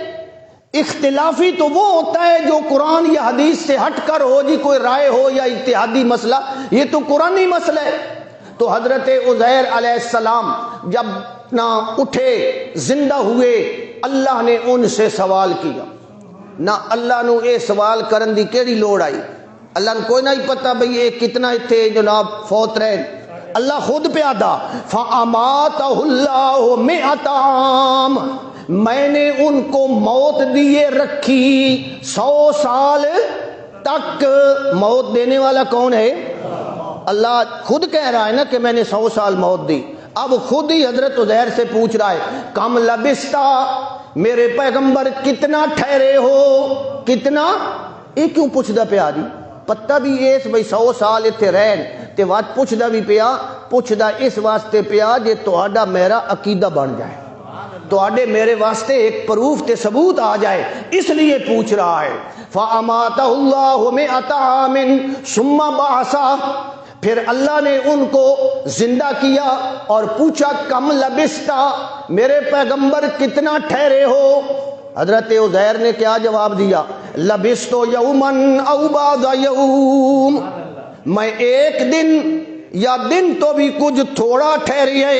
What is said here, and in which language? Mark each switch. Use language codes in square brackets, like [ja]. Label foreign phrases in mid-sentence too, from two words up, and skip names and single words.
[ur] اختلافی تو وہ ہوتا ہے جو قرآن یا حدیث سے ہٹ کر ہو جی، کوئی رائے ہو یا اجتہادی مسئلہ، یہ تو قرآنی مسئلہ ہے۔ تو حضرت عزیر علیہ السلام جب نہ اٹھے، زندہ ہوئے، اللہ نے ان سے سوال کیا۔ [pa] نہ اللہ نو اے سوال کرن دی کیڑی لوڑ آئی؟ [ur] اللہ نے کوئی نہیں پتا بھئی یہ کتنا اتھے جناب فوت رہے، اللہ خود پیادا [ar] فَأَمَاتَهُ اللَّهُ [ur] 100 عام، میں نے ان کو موت دیے رکھی 100 سال تک۔ موت دینے والا کون ہے؟ اللہ خود کہہ رہا ہے نا کہ میں نے 100 سال موت دی۔ اب خود ہی حضرت عزیر سے پوچھ رہا ہے [ar] کم لبستا، [ur] میرے پیغمبر کتنا ٹھہرے ہو؟ [pa] کتنا؟ یہ کیوں پوچھدا پیا جی؟ پتہ بھی اس بھئی 100 سال اتھے رہن تے وات پوچھدا بھی پیا، پوچھدا اس واسطے پیا جے تہاڈا میرا عقیدہ بن جائے۔ تو آڈے میرے واسطے ایک پروف تے ثبوت آ جائے، [ur] اس لیے پوچھ رہا ہے۔ [ar] فَأَمَاتَهُ اللَّهُ مِئَةَ عَامٍ ثُمَّ بَعَثَهُ، [ur] پھر اللہ نے ان کو زندہ کیا اور پوچھا [ar] کم لبستا، [ur] میرے پیغمبر کتنا ٹھہرے ہو؟ حضرت عزیر نے کیا جواب دیا؟ [ar] لبستو یومن او بعض یوم، [ur] میں ایک دن یا دن تو بھی کچھ تھوڑا ٹھہری ہے۔